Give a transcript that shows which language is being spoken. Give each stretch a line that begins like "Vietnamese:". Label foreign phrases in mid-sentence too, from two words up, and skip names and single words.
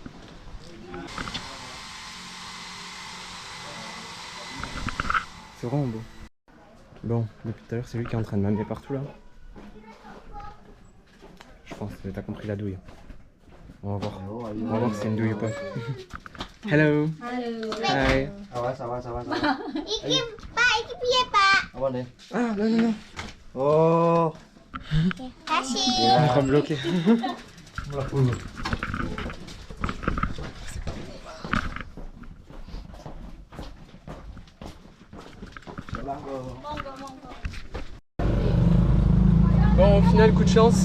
French: C'est vraiment beau. Bon, depuis tout à l'heure c'est lui qui est en train de m'amener partout là. Je pense que t'as compris la douille. On va voir. On va voir si c'est une douille ou pas.
English: Hello. Hi.
French: Ça va.
Javanese: Iki piye, Pak?
Indonesian: Apa nih?
French: Ah non, non, non.
Indonesian: Oh. Kasih.
French: On va bloquer. Bon, au final, coup de chance.